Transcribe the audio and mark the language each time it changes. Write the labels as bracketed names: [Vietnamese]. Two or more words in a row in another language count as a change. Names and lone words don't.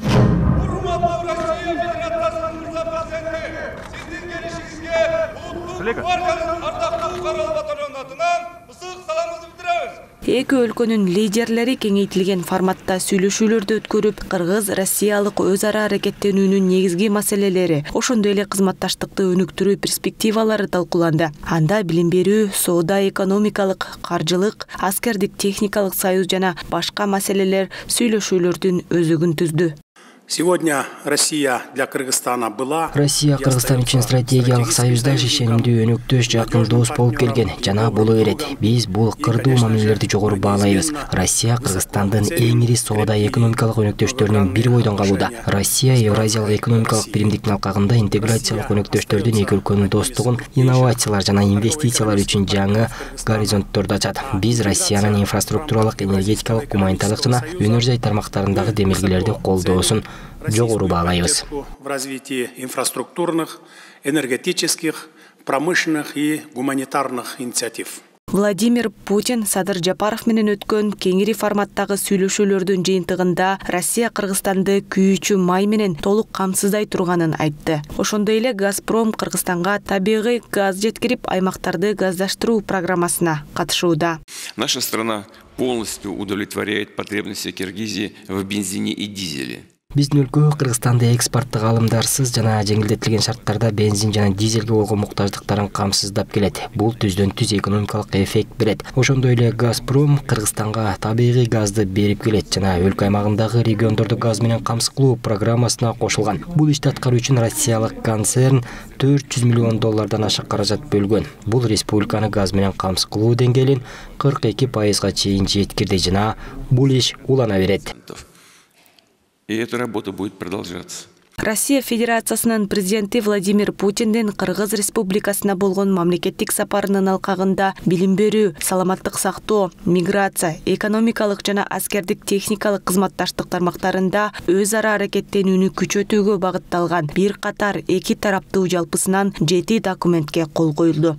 [Kyrgyz] Эки өлкөнүн лидерлери кеңейтилген форматта сүйлөшүүлөрдү өткөрүп, кыргыз-россиялык өз ара аракеттенүүнүн негизги маселелери, ошондой эле кызматташтыкты өнүктүрүү перспективалары талкууланды. Анда билим берүү, соода, экономикалык, каржылык, аскердик техникалык союз жана башка маселелер сүйлөшүүлөрдүн өзөгүн түздү. [Russian] Сегодня Россия для Кыргызстана была. [Kyrgyz] Россия Кыргызстан үчүн стратегиялык союзда ишенимдүү өнөктөш жакын дос болуп келген жана боло берет. Биз бул кырдуу мамилелерди жогору баалайбыз. Россия Кыргызстандын эң ири соода экономикалык өнөктөштөрүнүн бири бойдон калууда. Россия Евразиялык экономикалык биримдиктин алкагында интеграциялык өнөктөштөрдүн эки өлкөнүн достугун, инновациялар жана инвестициялар үчүн жаңы горизонтторду ачат. Биз Россиянын инфраструктуралык, энергетикалык, гуманитарлык жана өнөр жай тармактарындагы демилгелерди колдоосун жогору баалайбыз. [Russian] В развитии инфраструктурных, энергетических, промышленных и гуманитарных инициатив. [Kyrgyz] Владимир Путин Садыр Жапаров менен өткөн кеңири форматтагы сүйлөшүүлөрдүн жыйынтыгында Россия Кыргызстанды күйүүчү май менен толук камсыздай турганын айтты. Ошондой эле Газпром Кыргызстанга табигый газ жеткирип, аймактарды газдаштыруу программасына катышууда. [Russian] Наша страна полностью удовлетворяет потребности Киргизии в бензине и дизеле. [Kyrgyz] Биздин өлкө Кыргызстанды экспорттук алымдарсыз жана жеңилдетилген шарттарда бензин жана дизелге болгон муктаждыктарын камсыздап келет. Бул түздөн түз экономикалык эффект берет. Ошондой эле Газпром Кыргызстанга табигый газды берип келет жана өлкө аймагындагы региондорду газ менен камсыз кылуу программасына кошулган. Бул ишти аткаруу үчүн россиялык концерн $400 миллион ашык каражат бөлгөн. Бул республиканы газ менен камсыз кылуу деңгээлин 42%га чейин жеткирди жана бул иш улана берет. [Russian] И эта работа будет продолжаться. [Kyrgyz] Россия Федерациясынын президенти Владимир Путиндин Кыргыз Республикасына болгон мамлекеттик сапарынын алкагында билим берүү, саламаттык сактоо, миграция, экономикалык жана аскердик техникалык кызматташтык тармактарында өз ара аракеттенүүнү күчөтүүгө багытталган бир катар эки тараптуу жалпысынан 7 документке кол коюлду.